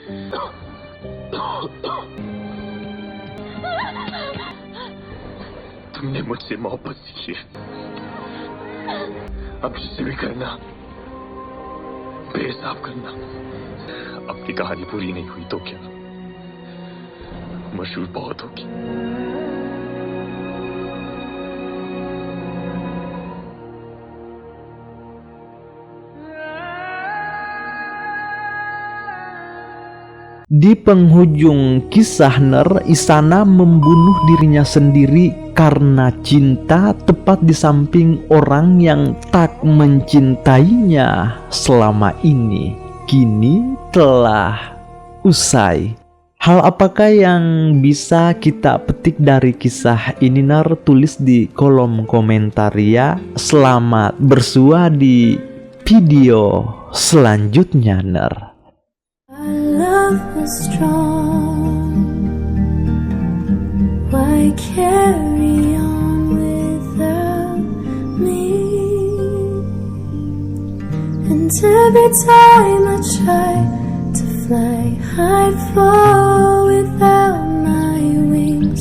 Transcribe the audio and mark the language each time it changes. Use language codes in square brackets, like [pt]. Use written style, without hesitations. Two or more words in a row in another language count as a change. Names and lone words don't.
[hi] तुमने मुझसे मोहब्बत सीखी है, अब जिससे भी करना बेहिसाब करना। अपनी कहानी पूरी नहीं हुई तो क्या, मशहूर बहुत होगी। [id] Di penghujung kisah Ner, Isana membunuh dirinya sendiri karena cinta, tepat di samping orang yang tak mencintainya selama ini. Kini telah usai. Hal apakah yang bisa kita petik dari kisah ini Ner? Tulis di kolom komentar ya. Selamat bersua di video selanjutnya Ner. [en] Was strong. Why carry on without me? And every time I try to fly, I fall without my wings.